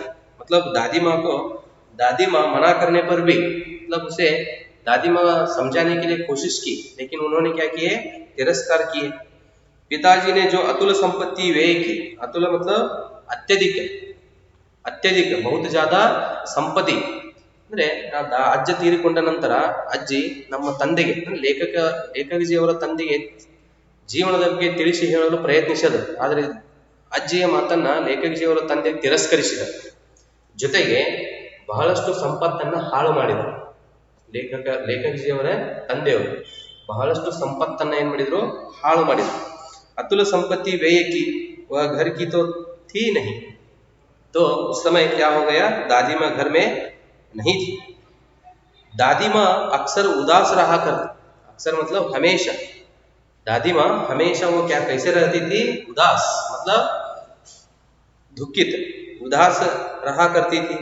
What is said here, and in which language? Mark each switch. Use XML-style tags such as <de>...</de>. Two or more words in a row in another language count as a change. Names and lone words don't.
<hi>मतलब दादी माँ मना करने पर भी, मतलब उसे दादी माँ समझाने के लिए कोशिश की, लेकिन उन्होंने क्या किए? तिरस्कार किए। पिताजी ने जो अतुल संपत्ति व्यय की, अतुल मतलब अत्यधिक बहुत ज्यादा संपत्ति</hi> <kn>ಅಂದ್ರೆ ಅಜ್ಜ ತೀರಿಕೊಂಡ ನಂತರ ಅಜ್ಜಿ ನಮ್ಮ ತಂದೆಗೆ, ಲೇಖಕಜಿಯವರ ತಂದೆಗೆ ಜೀವನದ ಬಗ್ಗೆ ತಿಳಿಸಿ ಹೇಳಲು ಪ್ರಯತ್ನಿಸಿದರು. ಆದರೆ ಅಜ್ಜಿಯ ಮಾತನ್ನ ಲೇಖಕಜಿಯವರು ತಂದೆ ತಿರಸ್ಕರಿಸಿದರು. ಜೊತೆಗೆ ಬಹಳಷ್ಟು ಸಂಪತ್ತನ್ನ ಹಾಳು ಮಾಡಿದರು. ಲೇಖಕಜಿಯವರ ತಂದೆಯವರು ಬಹಳಷ್ಟು ಸಂಪತ್ತನ್ನ ಏನ್ ಮಾಡಿದ್ರು, ಹಾಳು ಮಾಡಿದ್ರು.</kn> <hi>अतुल संपत्ति व्यय की, वह घर की तो थी नहीं. तो उस समय क्या हो गया, दादी माँ घर में नहीं थी. दादी माँ अक्सर उदास रहा करती. अक्सर मतलब हमेशा. दादी माँ हमेशा वो क्या कैसे रहती थी, उदास मतलब दुखित, उदास रहा करती थी.</hi>